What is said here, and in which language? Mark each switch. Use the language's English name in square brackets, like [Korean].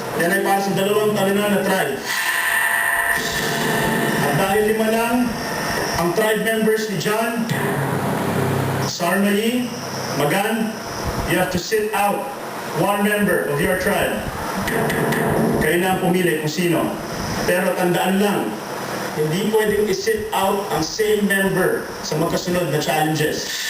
[Filipino] Yan ay para sa dalawang talunan na tribe. At dahil 5 lang ang tribe members ni John, Sarmayi, Magan, [English] you have to sit out 1 member of your tribe. [Filipino] Kayo na ang pumili kung sino. Pero tandaan lang, hindi pwedeng i-sit out ang same member sa magkasunod na challenges.